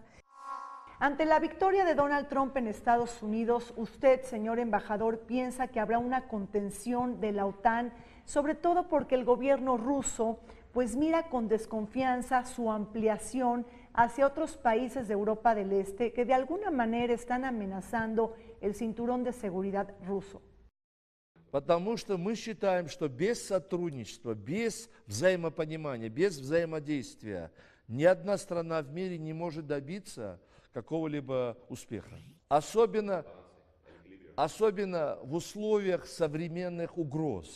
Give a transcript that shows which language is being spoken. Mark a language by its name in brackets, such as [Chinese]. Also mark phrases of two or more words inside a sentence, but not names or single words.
[Spanish] Ante la victoria de Donald Trump en Estados Unidos, usted, señor embajador, piensa que habrá una contención de la OTAN, sobre todo porque el gobierno ruso pues mira con desconfianza su ampliación hacia otros países de Europa del Este que de alguna manera están amenazando el cinturón de seguridad ruso. [Russian] Потому что мы считаем, что без сотрудничества, без взаимопонимания, без взаимодействия ни одна страна в мире не может добиться какого-либо успеха. Особенно в условиях современных угроз.